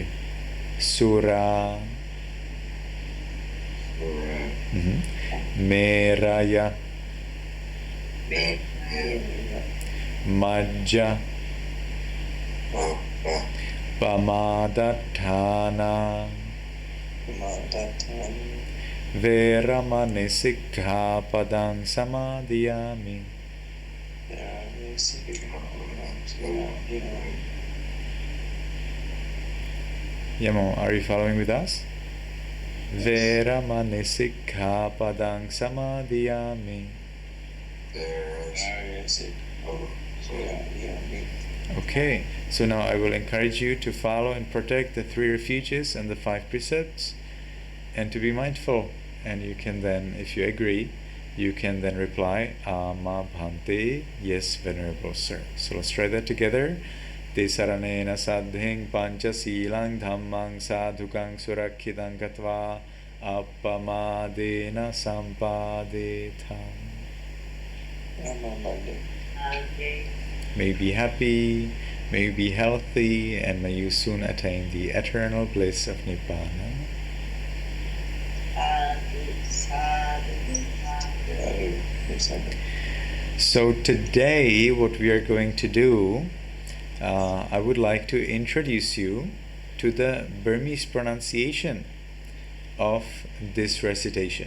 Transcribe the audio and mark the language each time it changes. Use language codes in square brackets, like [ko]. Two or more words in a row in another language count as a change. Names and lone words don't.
[pi] Sura Meraya Majja Pamadatthana Veramani sikkhapadang samadhiyami. [en] Yamo, are you following with us? [pi] Veramani sikkhapadang samadhiyami. [en] Okay, so now I will encourage you to follow and protect the 3 refuges and the 5 precepts, and to be mindful. And you can then, if you agree, you can then reply, [pi] Ama Bhante, [en] yes, Venerable Sir. So let's try that together. [pi] Te saranena sadhing pancha silang dhammang sadhukang surakkhitam gatva appamadena sampadetam. [en] May you be happy, may you be healthy, and may you soon attain the eternal bliss of Nibbana. So today what we are going to do, I would like to introduce you to the Burmese pronunciation of this recitation.